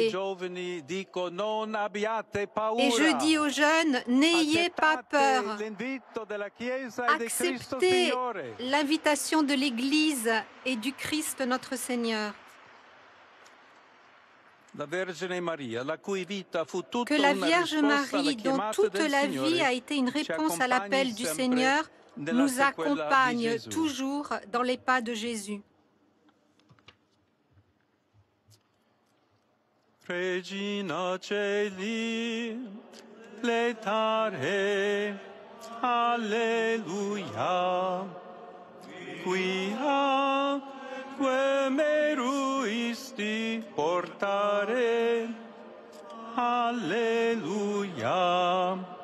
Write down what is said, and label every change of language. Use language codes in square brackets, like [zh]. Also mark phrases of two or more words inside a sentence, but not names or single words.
[fr] Et je dis aux jeunes, n'ayez pas peur, acceptez l'invitation de l'Église et du Christ notre Seigneur. Que la Vierge Marie, dont toute la vie a été une réponse à l'appel du Seigneur, nous accompagne toujours dans les pas de Jésus. [la] Regina Celi, letare, Alleluia. Quia meruisti portare, Alleluia.